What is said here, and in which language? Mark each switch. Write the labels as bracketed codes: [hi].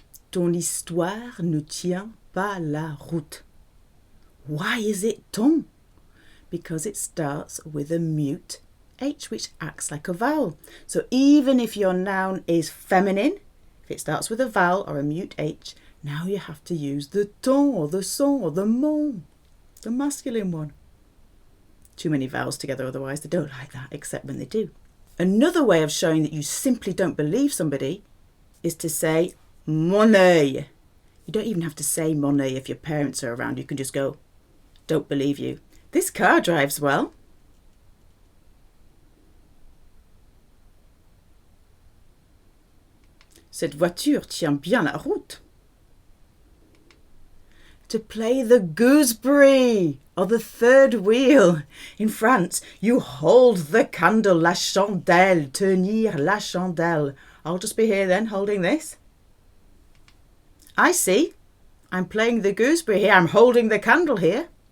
[fr] Ton histoire ne tient pas la route. [en] Why is it ton? Because it starts with a mute H, which acts like a vowel. So even if your noun is feminine, if it starts with a vowel or a mute H, now you have to use the ton or the son or the mon, the masculine one. Too many vowels together, otherwise they don't like that, except when they do. Another way of showing that you simply don't believe somebody is to say mon œil. You don't even have to say mon œil if your parents are around. You can just go, don't believe you. This car drives well. [fr] Cette voiture tient bien la route. [en] To play the gooseberry or the third wheel. In France, you hold the candle, la chandelle, [fr] tenir la chandelle. [en] I'll just be here then, holding this. I see. I'm playing the gooseberry here. I'm holding the candle here.